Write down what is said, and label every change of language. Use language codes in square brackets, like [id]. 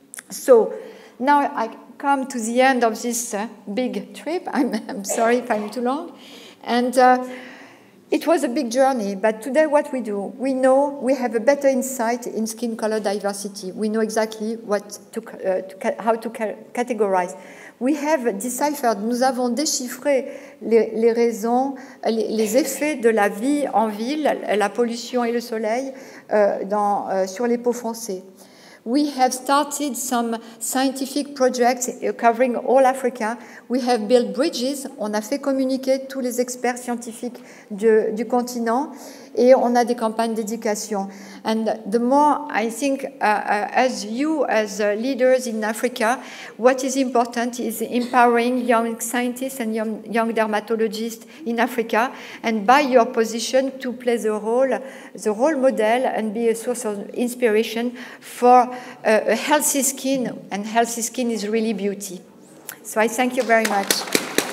[en] So now I come to the end of this big trip. I'm sorry if I'm too long. And it was a big journey, but today what we do, we know we have a better insight in skin color diversity. We know exactly what how to categorize. We have deciphered, [fr] nous avons déchiffré les raisons, les effets de la vie en ville, la pollution et le soleil sur les peaux foncées. [en] We have started some scientific projects covering all Africa. We have built bridges. [fr] On a fait communiquer tous les experts scientifiques du continent et on a des campagnes d'éducation. [en] And the more I think, as leaders in Africa, what is important is empowering young scientists and young dermatologists in Africa, and by your position to play the role model and be a source of inspiration for a healthy skin, and healthy skin is really beauty. So I thank you very much.